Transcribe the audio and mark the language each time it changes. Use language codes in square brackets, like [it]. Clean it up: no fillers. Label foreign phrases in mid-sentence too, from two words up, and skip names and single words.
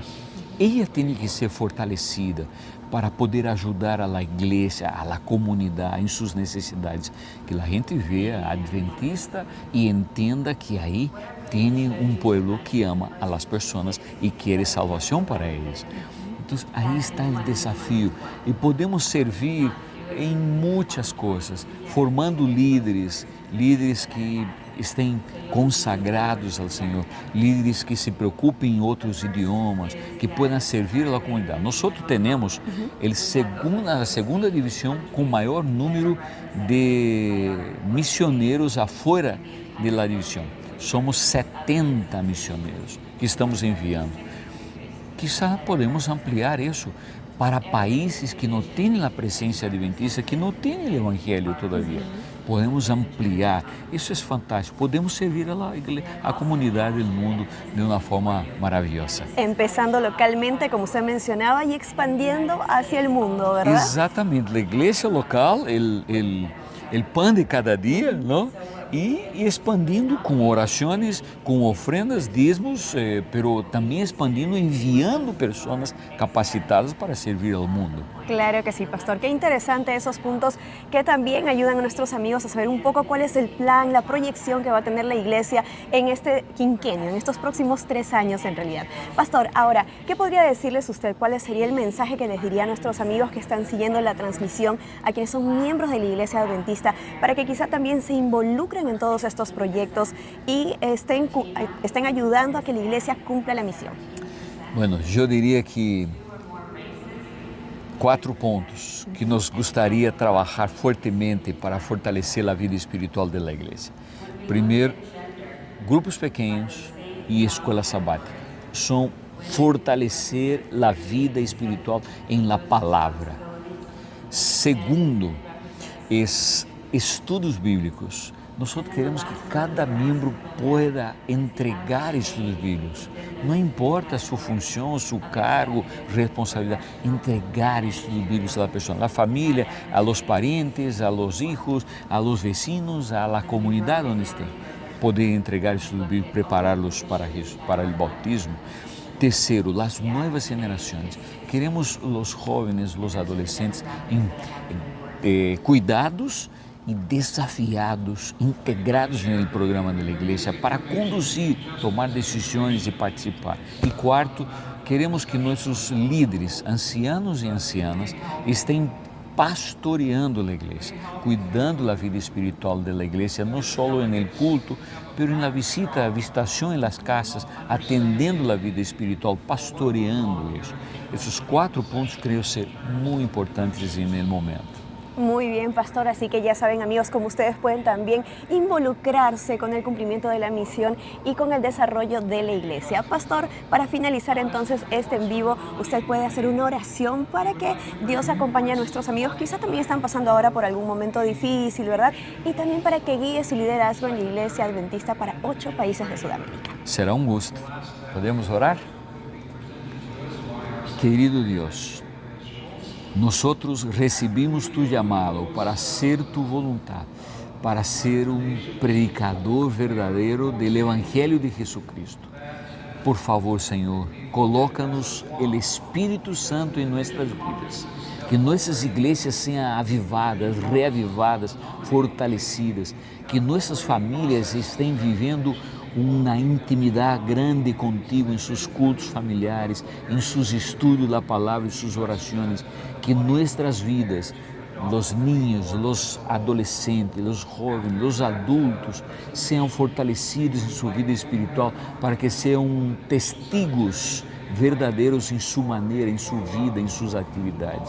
[pt] Ela tem que ser fortalecida para poder ajudar a igreja, a comunidade em suas necessidades, que a gente veja adventista e entenda que aí tem um povo que ama a las pessoas e quer salvação para eles. Então, aí está o desafio e podemos servir em muitas coisas, formando líderes que estén consagrados ao Senhor, líderes que se preocupem em outros idiomas, que puedan servir a la comunidade. Nós temos a segunda divisão com maior número de missioneiros [es] afuera de la [pt] divisão. Somos 70 missioneiros que estamos enviando. Quizá podemos ampliar isso para países que não têm a presença adventista, que não têm o evangelho todavia. Podemos ampliar, isso é fantástico, podemos servir a comunidade do mundo de uma forma maravilhosa. Empezando localmente, como você mencionava, e expandindo hacia o mundo, ¿verdad? Exatamente, a igreja local, o pão de cada dia, não? E expandindo com orações, com ofrendas, dízimos, pero também expandindo, enviando pessoas capacitadas para servir ao mundo. [es] Claro que sí, pastor. Qué interesante esos puntos que también ayudan a nuestros amigos a saber un poco cuál es el plan, la proyección que va a tener la iglesia en este quinquenio, en estos próximos 3 años en realidad. Pastor, ahora, ¿qué podría decirles usted? ¿Cuál sería el mensaje que les diría a nuestros amigos que están siguiendo la transmisión, a quienes son miembros de la Iglesia Adventista, para que quizá también se involucren en todos estos proyectos y estén ayudando a que la iglesia cumpla la misión? Bueno, yo diría [pt] que 4 pontos que nos gostaria de trabalhar fortemente para fortalecer a vida espiritual da igreja. Primeiro, grupos pequenos e escola sabática são fortalecer a vida espiritual em la palavra. Segundo, estudos bíblicos. Nós queremos que cada membro pueda entregar estudos bíblicos. Não importa a sua função, seu cargo, responsabilidade. Entregar estudos bíblicos à pessoa, à família, [es] a los parentes, a los hijos, a los vecinos, a la [pt] comunidade onde estão. Poder entregar estudos bíblicos, prepará-los para o bautismo. Terceiro, as novas gerações. Queremos os jovens, os adolescentes cuidados e desafiados, integrados no programa da igreja para conduzir, tomar decisões e participar. E quarto, queremos que nossos líderes, ancianos e ancianas, estejam pastoreando a igreja, cuidando da vida espiritual da igreja, não só no culto, mas na visita, a visitação em las casas, atendendo a vida espiritual, pastoreando isso. Esses 4 pontos creio ser muito importantes no momento. [es] Muy bien, pastor, así que ya saben, amigos, como ustedes pueden también involucrarse con el cumplimiento de la misión y con el desarrollo de la iglesia. Pastor, para finalizar entonces este en vivo, usted puede hacer una oración para que Dios acompañe a nuestros amigos, quizá también están pasando ahora por algún momento difícil, ¿verdad? Y también para que guíe su liderazgo en la iglesia adventista para 8 países de Sudamérica. [pt] Será um gosto. Podemos orar? Querido Deus, [es] nosotros recibimos tu llamado para hacer tu voluntad, para ser un predicador verdadero del Evangelio de Jesucristo. Por favor, Senhor, colócanos el Espírito Santo en nuestras vidas, que nuestras iglesias sean avivadas, reavivadas, fortalecidas, [pt] que nuestras familias estén viviendo uma intimidade grande contigo em seus cultos familiares, em seus estudos da palavra e suas orações, que nossas vidas, os niños, os adolescentes, os jovens, os adultos, sejam fortalecidos em sua vida espiritual para que sejam testigos verdadeiros em sua maneira, em sua vida, em suas atividades.